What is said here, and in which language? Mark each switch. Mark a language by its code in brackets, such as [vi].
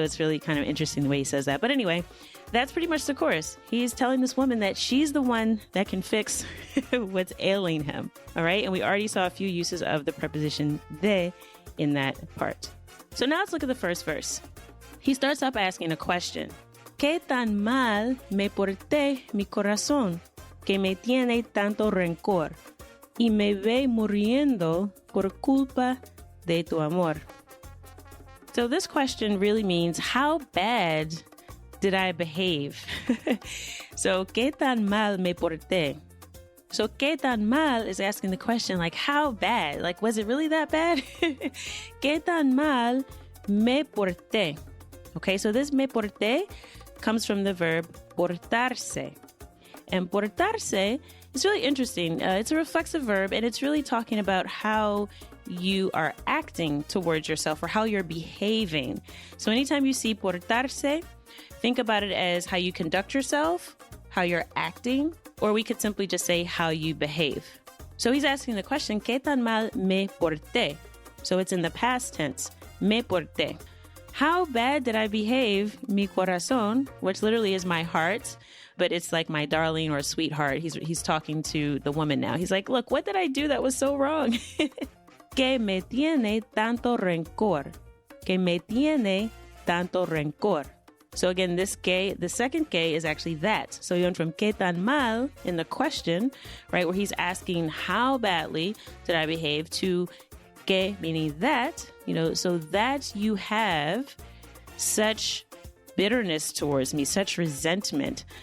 [en] So it's really kind of interesting the way he says that. But anyway, that's pretty much the chorus. He's telling this woman that she's the one that can fix what's ailing him, all right? And we already saw a few uses of the preposition de in that part. So now let's look at the first verse. He starts up asking a question. [es] ¿Qué tan mal me porté mi corazón que me tiene tanto rencor y me ve muriendo por culpa de tu amor? [en] So this question really means how bad did I behave? So, [es] ¿qué tan mal me porté? [en] So, ¿qué tan mal is asking the question like how bad? Like, was it really that bad? [es] ¿Qué tan mal me porté? [en] Okay, so this me porté comes from the verb portarse. And portarse is really interesting. It's a reflexive verb, and it's really talking about how you are acting towards yourself or how you're behaving. So anytime you see portarse, think about it as how you conduct yourself, how you're acting, or we could simply just say how you behave. So he's asking the question, [es] ¿Qué tan mal me porté? [en] So it's in the past tense, me porté. How bad did I behave, [es] mi corazón, [en] which literally is my heart, but it's like my darling or sweetheart. He's talking to the woman now. He's like, look, what did I do that was so wrong? [es] Que me tiene tanto rencor. Que me tiene tanto rencor. [en] So again, this que, the second que is actually that. So you went from que tan mal in the question, right, where he's asking how badly did I behave, to que, meaning that, so that you have such bitterness towards me, such resentment.